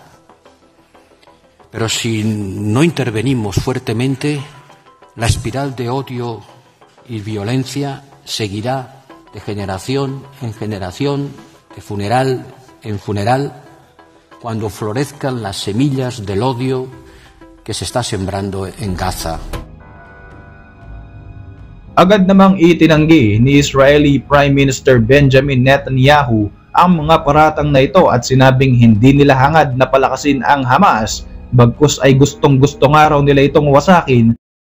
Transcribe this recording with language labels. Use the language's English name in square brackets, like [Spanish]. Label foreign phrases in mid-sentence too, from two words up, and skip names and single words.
[Spanish] Pero si no intervenimos fuertemente, la espiral de odio y violencia seguirá de generación en generación, de funeral en funeral, cuando florezcan las semillas del odio que se está sembrando en Gaza. [Filipino] Agad namang itinanggi ni [English] Israeli Prime Minister [Filipino] Benjamin Netanyahu ang mga paratang na ito at sinabing hindi nila hangad na palakasin ang Hamas, bagkus ay gustong-gusto nga raw nila itong wasakin.